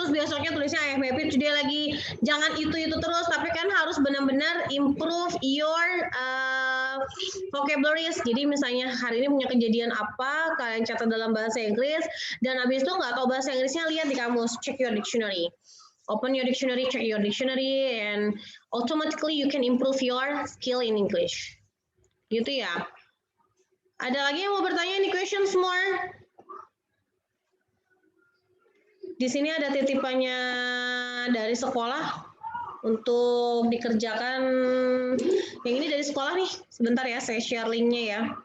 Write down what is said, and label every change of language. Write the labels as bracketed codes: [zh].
[id] Terus besoknya tulisnya [en] I am happy today [id] lagi. Jangan itu terus, tapi kan harus benar-benar [en] improve your vocabularies. [id] Jadi misalnya hari ini punya kejadian apa, kalian catat dalam bahasa Inggris, dan habis itu nggak tahu bahasa Inggrisnya, lihat di kamus, [en] check your dictionary. Open your dictionary, check your dictionary, and automatically you can improve your skill in English. [id] Gitu ya. Ada lagi yang mau bertanya? [en] Any questions more? [id] Di sini ada titipannya dari sekolah untuk dikerjakan. Yang ini dari sekolah nih. Sebentar ya, saya share linknya ya.